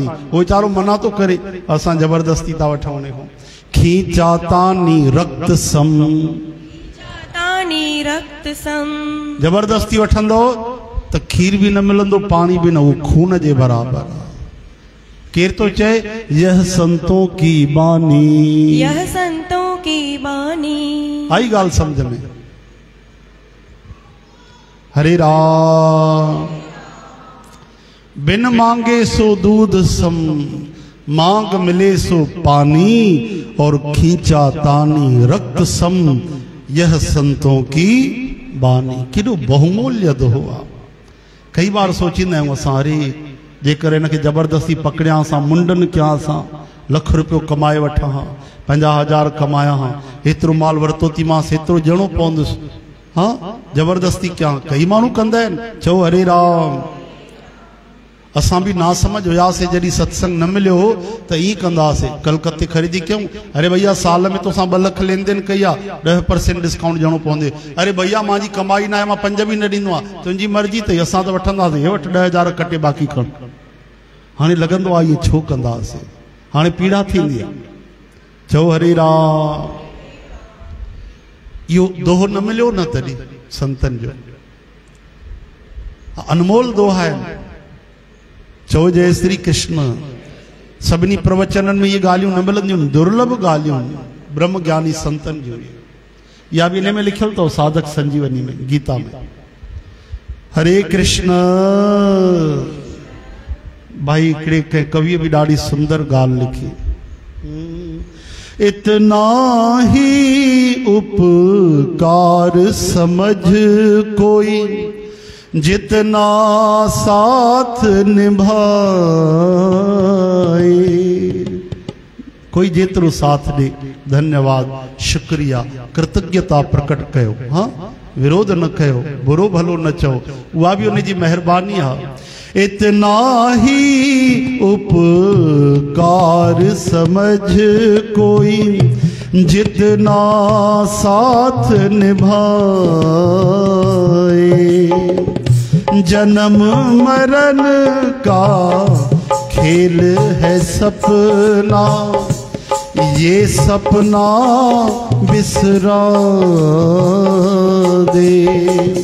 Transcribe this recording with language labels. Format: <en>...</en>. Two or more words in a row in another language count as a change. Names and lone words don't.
<sd>वो वीचारो मना तो करे, असां जबरदस्ती था वठूं उन खां।</sd> <hi>खींचातानी रक्त सम, तानी रक्त सम।</hi> <sd>जबरदस्ती वठंदो त खीर भी न मिलंदो, पानी भी न, वो खून जे बराबर। केर तो चए</sd> <hi>यह संतों की बानी, यह संतों की बानी।</hi> <sd>आई गाल समझ में? हरे राम।</sd> <hi>बिन मांगे सो दूध सम, मांग मिले सो पानी, और खींचा तानी रक्त सम, यह संतों की बानी।</hi> <sd>केॾो बहुमूल्य दोहो आहे। कई बार सोचींदा आहियूं असां, अरे जेकर इनखे जबरदस्ती पकड़िया सां, मुंडन कयां सां, लख रुपयो कमाए वठां हां, 50,000 कमाया हां, एतिरो माल वरितो थी मांसि, एतिरो ॾियणो पवंदुसि, हाँ जबरदस्ती कयां। कई माण्हू कंदा आहिनि। चओ हरे राम। असां भी ना समझ हुआसीं, जॾहिं सत्संग न मिलियो हो त ई कंदासीं, कलकत्ते ख़रीदी कयूं, अरे भैया साल में तोसां 2 लाख लेन देन कई आहे, 10% डिस्काउंट ॾियणो पवंदे। अरे भैया मुंहिंजी कमाई न आहे, मां 5 भी न ॾींदो आहे, तुंहिंजी मर्ज़ी अथई, असां त वठंदासीं, हे वठि 10,000 कटे बाक़ी खण। हाणे लॻंदो आहे इहे छो कंदासीं, हाणे पीड़ा थींदी आहे। चओ हरे राम। इहो दोहो न मिलियो न तॾहिं संतनि जो, अनमोल दोहा आहिनि। चओ जय श्री कृष्ण। सभिनी प्रवचननि में ये ॻाल्हियूं न मिलंदियूं, दुर्लभ ॻाल्हियूं ब्रह्म ज्ञानी संतनि जूं। या भी इन में लिखियल अथव साधक संजीवनी में, गीता में। हरे कृष्ण। भाई हिकिड़े कंहिं कविअ बि ॾाढी सुंदर ॻाल्हि लिखी,</sd> <hi>इतना ही उपकार समझ कोई, जितना साथ निभाए।</hi> <sd>कोई जेतिरो साथ दे, धन्यवाद, शुक्रिया, कृतज्ञता प्रकट कयो, हाँ विरोध न कयो, बुरो भलो न चओ, उहा भी उन जी महिरबानी है।</sd> <hi>इतना ही उपकार समझ कोई, जितना साथ निभाए। जन्म मरण का खेल है सपना, ये सपना बिसरा दे।</hi>